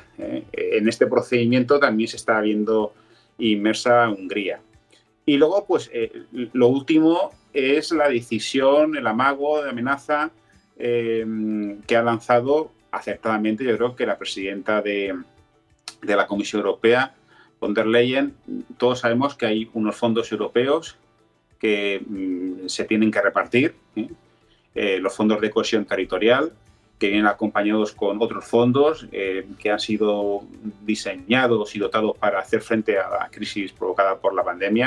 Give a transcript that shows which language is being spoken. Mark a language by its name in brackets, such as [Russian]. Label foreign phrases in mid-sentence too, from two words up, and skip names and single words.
[Spanish] En este procedimiento también se está viendo inmersa Hungría. Y luego, pues, lo último es la decisión, el amago de amenaza que ha lanzado acertadamente, yo creo que la presidenta de la Comisión Europea, von der Leyen. Todos sabemos que hay unos fondos europeos que se tienen que repartir, los fondos de cohesión territorial, que vienen acompañados con otros fondos que han sido diseñados y dotados para hacer frente a la crisis provocada por la pandemia.